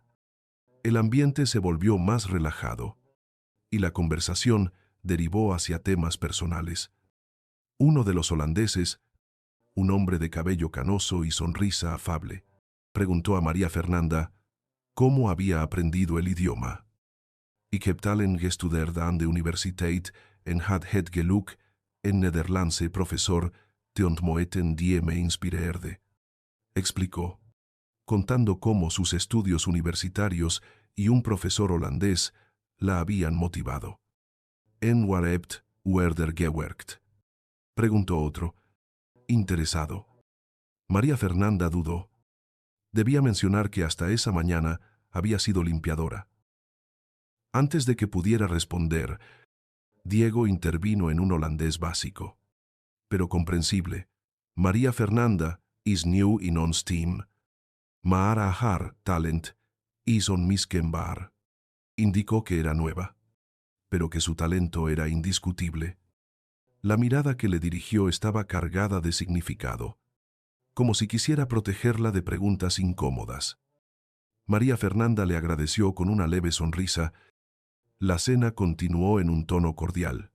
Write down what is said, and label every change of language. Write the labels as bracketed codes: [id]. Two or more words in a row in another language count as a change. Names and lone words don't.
[es] El ambiente se volvió más relajado, y la conversación derivó hacia temas personales. Uno de los holandeses, un hombre de cabello canoso y sonrisa afable, preguntó a María Fernanda cómo había aprendido el idioma. [nl] Ik heb talen gestudeerd aan de universiteit en had het geluk en Nederlandse profesor te ontmoeten die me inspireerde, [es] explicó, contando cómo sus estudios universitarios y un profesor holandés la habían motivado. [nl] En waar hebt u er gewerkt? [es] Preguntó otro, interesado. María Fernanda dudó. Debía mencionar que hasta esa mañana había sido limpiadora. Antes de que pudiera responder, Diego intervino en un holandés básico, pero comprensible. [nl] María Fernanda is new in ons team. Maar haar talent is onmiskenbaar. [es] Indicó que era nueva, pero que su talento era indiscutible. La mirada que le dirigió estaba cargada de significado, como si quisiera protegerla de preguntas incómodas. María Fernanda le agradeció con una leve sonrisa. La cena continuó en un tono cordial.